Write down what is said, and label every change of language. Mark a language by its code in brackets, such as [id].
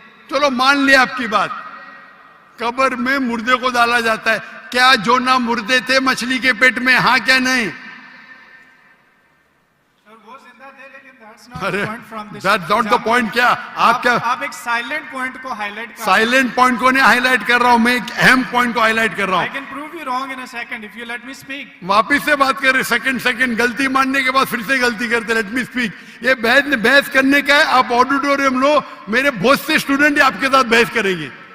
[hi] चलो मान लिया आपकी बात, कब्र में मुर्दे को डाला जाता है। क्या जोना मुर्दे थे मछली के पेट में? हाँ क्या नहीं? अरे [en] That's not the point. [hi] क्या आप क्या आप एक साइलेंट पॉइंट को हाईलाइट कर, साइलेंट पॉइंट को नहीं हाईलाइट कर रहा हूं, मैं एक अहम पॉइंट को हाईलाइट कर रहा [en] I [hi] हूं। [en] can prove you wrong in a second if you let me speak. [hi] वापिस से बात कर रहे, सेकंड गलती मानने के बाद फिर से गलती करते। [en] Let me speak. [hi] ये बहस करने का है, आप ऑडिटोरियम लो, मेरे बहुत से स्टूडेंट आपके साथ बहस करेंगे।